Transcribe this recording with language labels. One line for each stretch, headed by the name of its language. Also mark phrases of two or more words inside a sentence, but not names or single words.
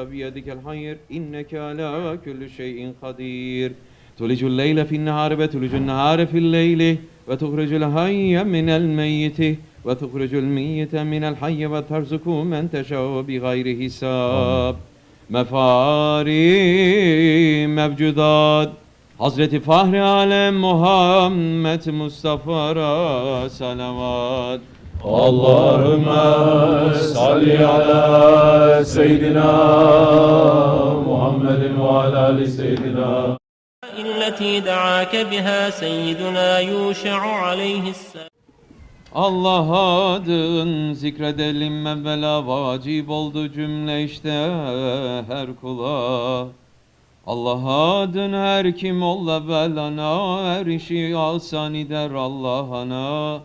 Arabic: بيدك الخير إنك على كل شيء قدير تولج الليل في النهار وتولج النهار في الليل وتخرج الحي من الميت وتخرج الميت من الحي وترزق من تشاء بغير حساب مفاري
Turkish: mevcudat Hazreti Fahri Alem Muhammed Mustafa'ra salavat.
Arabic: اللهم صل على سيدنا محمد وعلى آل سيدنا. التي دعاك بها سيدنا يوشع عليه السلام
Turkish: Allah adın zikredelim evvela vacip oldu cümle işte her kula. Allah adın her kim olla velana her işi asan eder Allah'ana.